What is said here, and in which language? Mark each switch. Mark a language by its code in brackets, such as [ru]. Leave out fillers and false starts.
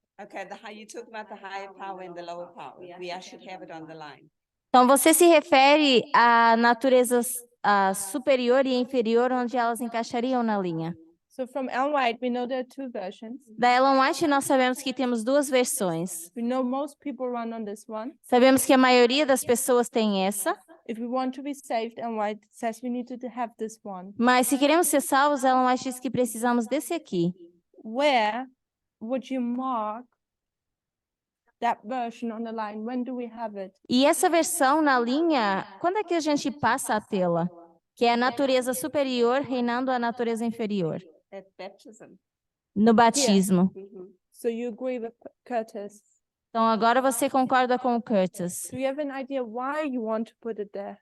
[en] Okay, you talk about the higher power and the lower power. I should have it on the line. [pt] Então, você se refere à natureza superior e inferior, onde elas encaixariam na linha. [en] So from Ellen White, we know there are two versions. [pt] Da Ellen White, nós sabemos que temos duas versões. [en] We know most people run on this one. [pt] Sabemos que a maioria das pessoas tem essa, [en] If we want to be saved, Ellen White says we need to have this one. [pt] mas se queremos ser salvos, Ellen White diz que precisamos desse aqui. [en] Where would you mark that version on the line? When do we have it? [pt] E essa versão na linha, quando é que a gente passa a tê-la? Que é a natureza superior reinando a natureza inferior. [en] At baptism. [pt] No batismo. [en] So you agree with Curtis? [pt] Então, agora você concorda com o Curtis. [en] Do you have an idea why you want to put it there?